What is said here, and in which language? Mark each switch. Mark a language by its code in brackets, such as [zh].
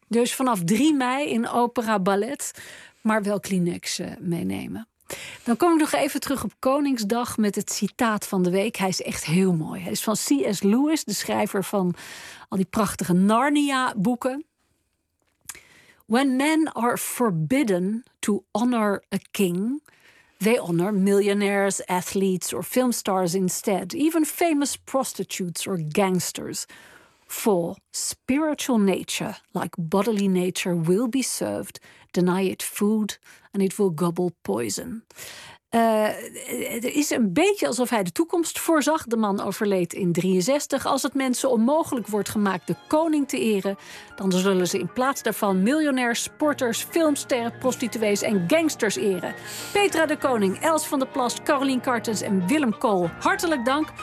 [nl] Dus vanaf 3 mei in opera ballet, maar wel Kleenex meenemen. Dan kom ik nog even terug op Koningsdag met het citaat van de week. Hij is echt heel mooi. Hij is van C.S. Lewis, de schrijver van al die prachtige Narnia-boeken. [en] When men are forbidden to honor a king, they honor millionaires, athletes or film stars instead. Even famous prostitutes or gangsters. For spiritual nature, like bodily nature, will be served. Deny it food and it will gobble poison. [nl] Het is een beetje alsof hij de toekomst voorzag. De man overleed in 63. Als het mensen onmogelijk wordt gemaakt de koning te eren, dan zullen ze in plaats daarvan miljonairs, sporters, filmsterren, prostituees en gangsters eren. Petra de Koning, Els van der Plast, Caroline Kartens en Willem Kool. Hartelijk dank.